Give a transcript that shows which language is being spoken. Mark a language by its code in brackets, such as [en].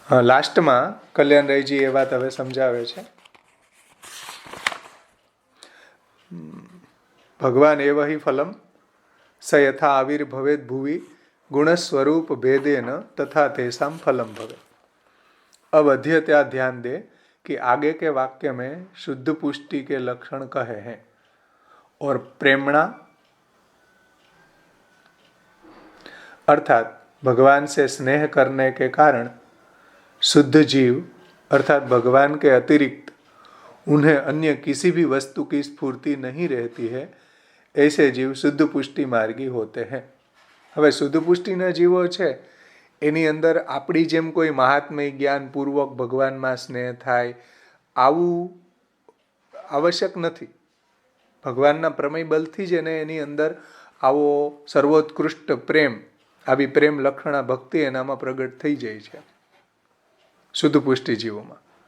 [gu] લાસ્ટમાં કલ્યાણરાયજી એ વાત હવે સમજાવે છે. [sa] ભગવાન એવ હિ ફલમ સ યથા આવિર્ભવેદ ભુવિ गुण स्वरूप भेदेन तथा तेषाम फलम भवे. [hi] अब अध्यत्या ध्यान दे कि आगे के वाक्य में शुद्ध पुष्टि के लक्षण कहे हैं और प्रेमणा अर्थात भगवान से स्नेह करने के कारण शुद्ध जीव अर्थात भगवान के अतिरिक्त उन्हें अन्य किसी भी वस्तु की स्फूर्ति नहीं रहती है, ऐसे जीव शुद्ध पुष्टि मार्गी होते हैं. [gu] હવે શુદ્ધ પુષ્ટિના જીવો છે એની અંદર આપણી જેમ કોઈ મહાત્મય જ્ઞાનપૂર્વક ભગવાનમાં સ્નેહ થાય આવું આવશ્યક નથી. ભગવાનના પ્રમેય બલથી જ એને એની અંદર આવો સર્વોત્કૃષ્ટ પ્રેમ, આવી પ્રેમ લક્ષણા ભક્તિ એનામાં પ્રગટ થઈ જાય છે શુદ્ધ પુષ્ટિ જીવોમાં.